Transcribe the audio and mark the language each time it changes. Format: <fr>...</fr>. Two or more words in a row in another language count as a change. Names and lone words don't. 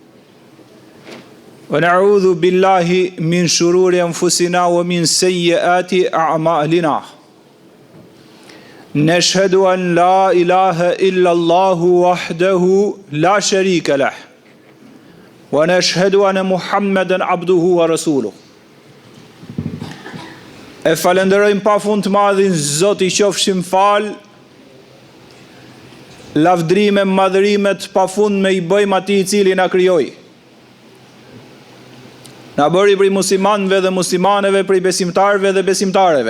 <ar>ونعوذ بالله من شرور أنفسنا ومن سيئات أعمالنا نشهد أن لا إله إلا الله وحده لا شريك له ونشهد أن محمدا عبده ورسوله.</ar> <sq>E falenderojmë pa fund të madhin Zoti qofshim fal, lavdrime, madhërimet pa fund me i bëjmë atij i cili na krijoi. Na bëri prej muslimanëve dhe muslimaneve, prej besimtarëve dhe besimtareve.</sq>